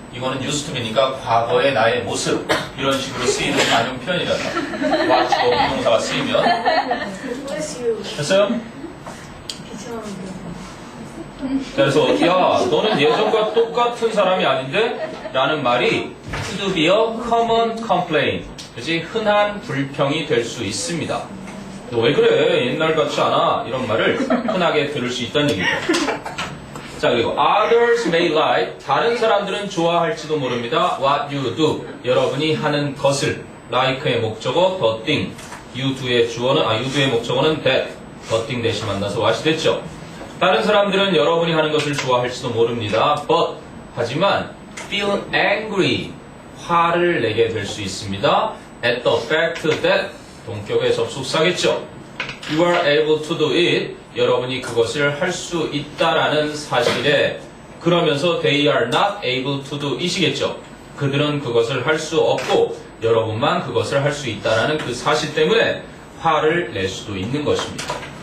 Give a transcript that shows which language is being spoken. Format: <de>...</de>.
<ko>이거는 used to be니까 과거의 나의 모습 이런 식으로 쓰이는 관용 표현이라서 watch가 비동사가 쓰이면 됐어요? 그래서 야 너는 예전과 똑같은 사람이 아닌데? 라는 말이</ko> <en>could be a common complaint 그치?</en> <ko>흔한 불평이 될 수 있습니다. 너 왜 그래? 옛날 같지 않아? 이런 말을 흔하게 들을 수 있다는 얘기죠. 자 그리고</ko> <en>others may like</en> <ko>다른 사람들은 좋아할지도 모릅니다.</ko> <en>what you do</en> <ko>여러분이 하는 것을 like의 목적어 the thing you do의 주어는 you do의 목적어는 that the thing 대신 만나서 what이 됐죠. 다른 사람들은 여러분이 하는 것을 좋아할지도 모릅니다. but 하지만</ko> <en>feel angry</en> <ko>화를 내게 될 수 있습니다.</ko> <en>at the fact that</en> <ko>동격의 접속사겠죠.</ko> <en>You are able to do it.</en> <ko>여러분이 그것을 할 수 있다라는 사실에 그러면서</ko> <en>they are not able to do it</en> <ko>이겠죠. 그들은 그것을 할 수 없고 여러분만 그것을 할 수 있다라는 그 사실 때문에 화를 낼 수도 있는 것입니다.</ko>